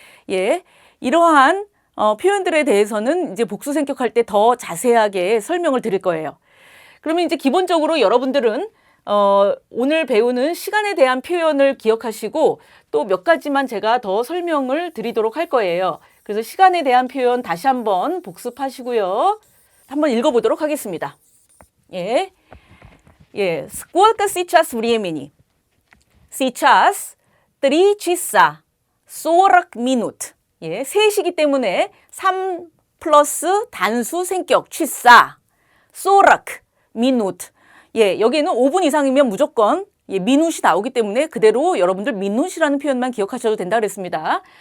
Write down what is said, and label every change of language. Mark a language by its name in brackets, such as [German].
[Korean] 예, 이러한 표현들에 대해서는 이제 복수 생격할 때 더 자세하게 설명을 드릴 거예요. 그러면 이제 기본적으로 여러분들은 오늘 배우는 시간에 대한 표현을 기억하시고 또 몇 가지만 제가 더 설명을 드리도록 할 거예요. 그래서 시간에 대한 표현 다시 한번 복습하시고요. 한번 읽어보도록 하겠습니다. [Russian] 예, Сколько сейчас времени? Сейчас 3 часа 40 минут. [Korean] 예, 3시기 때문에 3 플러스 단수 생격 취사 40 minute. 예, 여기에는 5분 이상이면 무조건 미누시 나오기 때문에 그대로 여러분들 미누시라는 표현만 기억하셔도 된다 그랬습니다.